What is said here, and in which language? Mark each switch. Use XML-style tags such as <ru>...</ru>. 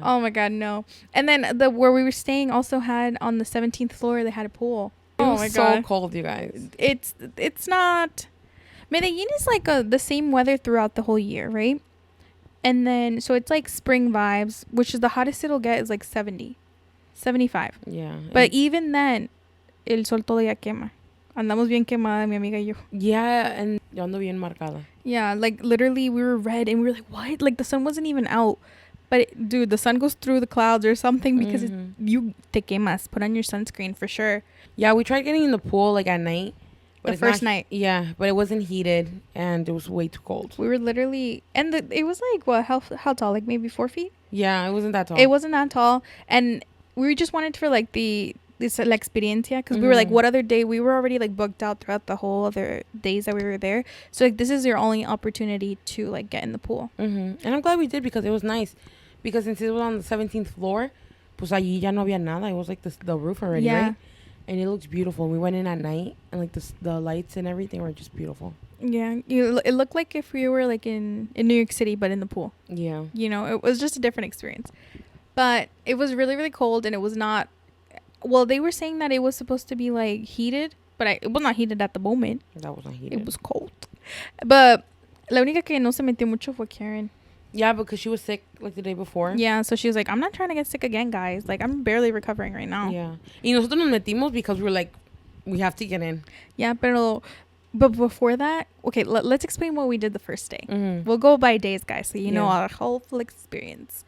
<en>Oh my God, no. And then where we were staying also had, on the 17th floor, they had a pool. Oh, was my so God. cold, you guys. It's not. Medellin is like the same weather throughout the whole year, right? And then so it's like spring vibes, which is the hottest it'll get is like 70, 75. Yeah. But even then,</en> <es>el sol todavía quema. Andamos bien quemada, mi amiga y yo.</es> <en>Yeah, and</en> <es>yo ando bien marcada.</es> <en>Yeah, like literally we were red and we were like, what? Like the sun wasn't even out. But dude, the sun goes through the clouds or something because you</en> <es>te quemas.</es> <en>Put on your sunscreen for sure. Yeah, we tried getting in the pool like at night. But The first night. Yeah, but it wasn't heated and it was way too cold. We were literally, and it was like, what, how tall? Like maybe 4 feet? Yeah, it wasn't that tall. It wasn't that tall. And we just wanted for like this</en> <es>la experiencia,</es> <en>because we were like, what other day? We were already like booked out throughout the whole other days that we were there. So like this is your only opportunity to like get in the pool. And I'm glad we did because it was nice. Because since it was on the 17th floor,</en> <es>pues allí ya no había nada.</es> <en>It was like the roof already, right? And it looks beautiful. We went in at night and like the lights and everything were just beautiful. Yeah, it looked like if we were like in New York City, but in the pool. Yeah. You know, it was just a different experience. But it was really, really cold, and it was not. Well, they were saying that it was supposed to be like heated, but it was not heated at the moment. That wasn't heated. It was cold. But</en> <es>la única que no se metió mucho fue Karen.</es> <en>Yeah, because she was sick like the day before. Yeah, so she was like, I'm not trying to get sick again, guys. Like, I'm barely recovering right now. Yeah.</en> <es>Y nosotros nos metimos</es> <en>because we were like, we have to get in. Yeah, but before that, okay, let's explain what we did the first day. We'll go by days, guys, so you know our whole full experience.</en>